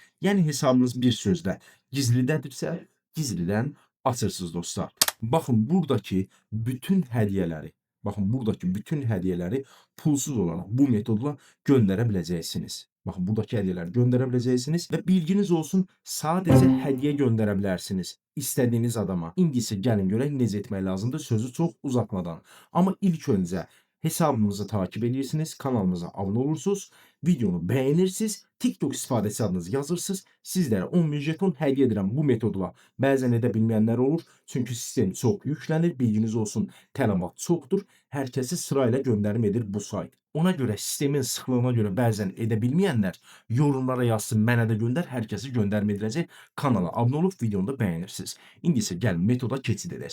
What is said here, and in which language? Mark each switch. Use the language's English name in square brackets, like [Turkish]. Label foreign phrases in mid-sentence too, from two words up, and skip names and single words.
[Turkish] Yani hesabınız bir sözle gizlidedirse gizliden açırsınız dostlar. Bakın buradaki bütün hediyeleri pulsuz olarak bu metodla gönderebileceksiniz. Bakın buradaki hediyeleri gönderebileceksiniz ve bilginiz olsun, sadece hediye gönderebilirsiniz istediğiniz adama. [Azerbaijani] İndi isə gəlin görək necə etmək lazımdır sözü [Turkish] çok uzatmadan. Ama ilk önce hesabımızı takip edirsiniz, kanalımıza abone olursunuz, videonu beğenirsiniz, [Azerbaijani] TikTok istifadəçi adınızı yazırsınız. [Turkish] Sizlere 10.000 jeton hediye edirəm bu metodla. [Azerbaijani] Bəzən edə bilməyənlər olur. [Turkish] Çünkü sistem çok yüklenir. Bilginiz olsun, [Azerbaijani] tələbat çoxdur. Hər kəsi sırayla gönderim edir bu sayt. Ona göre sistemin sıxlığına göre bəzən edə bilməyənlər yorumlara yazsın, mənə də göndər, hər kəsi göndermə ediləcək. [Turkish] Kanala abone olup videonu da beğenirsiniz. [Azerbaijani] İndi isə gəlin metoda keçid edək.